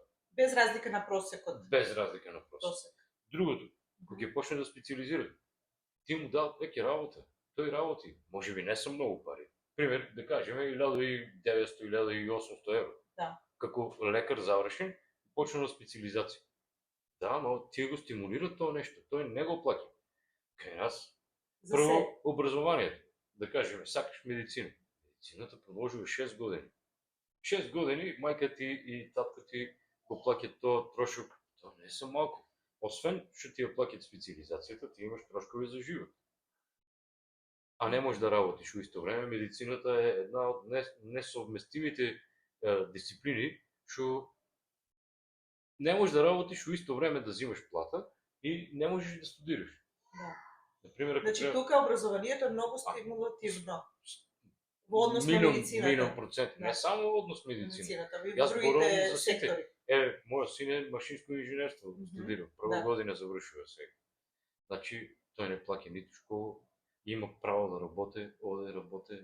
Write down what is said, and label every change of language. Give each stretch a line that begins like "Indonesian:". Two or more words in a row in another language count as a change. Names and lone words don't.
Macedonian: Без разлика на просекот. Без разлика на просек. Другото, кога ќе почне да специализира, ти му дават веќе работа. Тој работи, можеби не се многу пари, Пример, да кажем, 1900-1800 евро. Да. Како лекар завршен, почна на специализация.
Bulgarian: Да, но тия го стимулират това нещо. Той не го плати. Кай нас, първо образованието.
Macedonian: Да кажем, сакаш медицина. Медицината продължива 6 години.
Bulgarian: 6 години майка ти и татка ти го плакят този трошок. Това не са малко. Освен, ще ти я плакят специализацията, ти имаш трошкове за живот. А не можеш да работиш в исто време. Медицината е една от несъвместимите дисциплини, що не можеш да работиш в исто време да взимаш плата и не можеш да студираш. Да. Например, значи тук образованието е много стимулативно.
Macedonian: Во однос на медицината. Минимум процент. Да. Не само во однос на медицината. Аз зборувам за сектори. Моят син е машинско инженерство студира. Прва година завършва сега. Значи той не плаќа нито школа, има право да работи, оде работи.